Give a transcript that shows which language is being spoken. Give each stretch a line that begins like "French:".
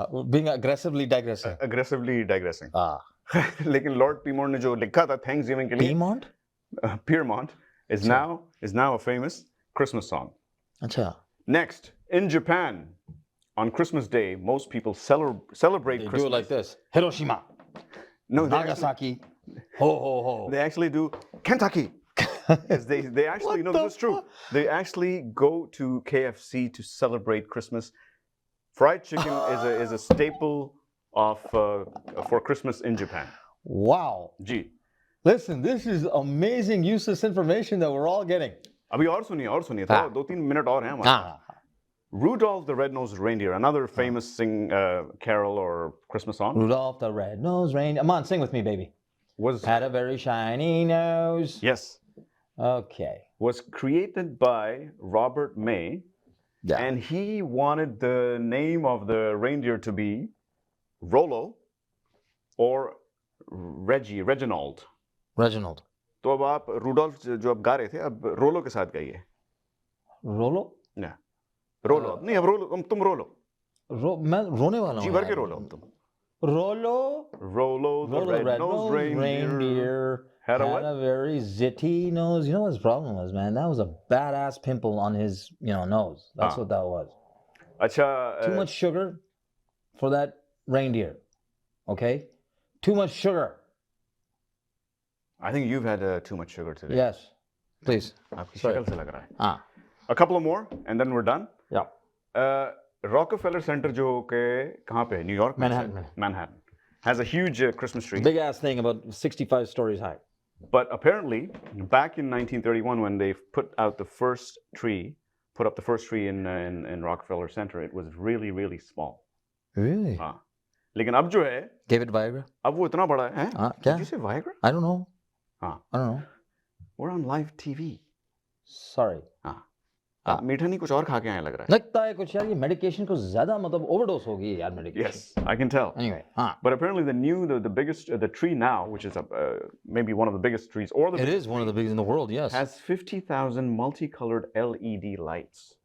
English: Being aggressively digressing. Aggressively digressing. Ah.
Hindi: लेकिन Lord पीमोंट ने जो लिखा था थैंक्सगिविंग के लिए
English: Piedmont? Piermont is now a famous Christmas song.
Hindi: Acha.
English: Next, in Japan, on Christmas Day, most people celebrate They Christmas. do it like this. Hiroshima. No, Nagasaki. Ho ho ho. They actually do Kentucky. Yes, they actually What no, the this is true. They actually go to KFC to celebrate Christmas. Fried chicken is a staple of for Christmas in Japan. Wow.
Hindi: Ji.
English: Listen, this is amazing, useless information that we're all getting.
Hindi: अभी और सुनिए थोड़ा 2-3 minute और हैं हमारे पास. Ah.
English: Rudolph the Red-Nosed Reindeer, another famous carol or Christmas song, Rudolph the red-nosed reindeer. Come on, sing with me, baby. was Had a very shiny nose. yes, Okay. was created by Robert May, Yeah. and he wanted the name of the reindeer to be Rollo or Reginald. Reginald.
Hindi: तो अब आप Rudolph जो आप गा रहे थे अब रोलो के साथ गाइए.
English: Rolo?
Hindi: ना रोलो नहीं अब रोलो तुम रोलो मैं रोने वाला हूँ जी भर के यार. रोलो अब तुम.
English: Rollo Rollo the the red-nosed reindeer had a what? very zitty nose. You know what his problem was, man? That was a badass pimple on his, nose. That's what that was.
Hindi: अच्छा
English: Too much sugar for that reindeer. Okay? Too much sugar. I think you've had too much sugar today. Yes. Please.
Hindi: आपकी
English: Sorry.
Hindi: शक्ल से लग रहा है. Ah.
English: A couple of more and then we're done. Yeah.
Hindi: Rockefeller Center जो के कहाँ पे है? न्यूयॉर्क में.
English: Manhattan. Manhattan has a huge Christmas tree. Big ass thing about 65 stories high. But apparently, back in 1931, when they put up the first tree in Rockefeller Center, it was really, really small. Really?
Hindi: हाँ. लेकिन अब जो है,
English: Gave it Viagra?
Hindi: अब वो इतना बड़ा है. क्या?
English: Did you say Viagra? I don't know.
Hindi: हाँ.
English: I don't know. We're on live TV. Sorry.
Hindi: हाँ. आप मीठा नहीं कुछ और खा के आए लग रहा है. लगता है कुछ यार ये medication को ज़्यादा मतलब overdose हो गई है यार medication.
English: Yes, I can tell. Anyway, हाँ. But apparently the biggest, the tree now, which is maybe one of the biggest trees, or the It is one of the biggest in the world, yes. has 50,000 multicolored LED lights.